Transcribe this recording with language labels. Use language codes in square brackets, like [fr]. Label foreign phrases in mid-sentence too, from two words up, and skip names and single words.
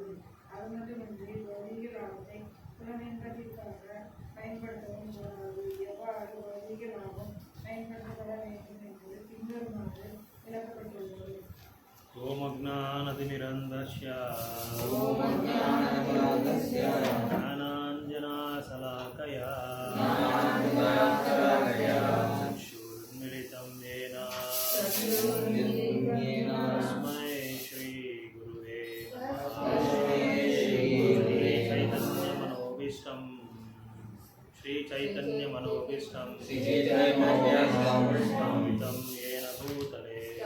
[ta] அது மட்டுமின்றி பௌதிக லாபத்தை புலனின்பத்திற்காக பயன்படுத்தவும் கூடாது. எவ்வாறு பௌதிக லாபம் பயன்படுத்தப்பட வேண்டும் என்பது பின்வருமாறு விளக்கப்பட்டுள்ளது. [sa] ओमज्ञानतिमिरान्धस्य ज्ञानाञ्जनशलाकया चक्षुर्मिलितं येन तस्मै श्रीगुरुवे श्रीचैतन्यमनोभीष्टं स्थापितं येन भूतले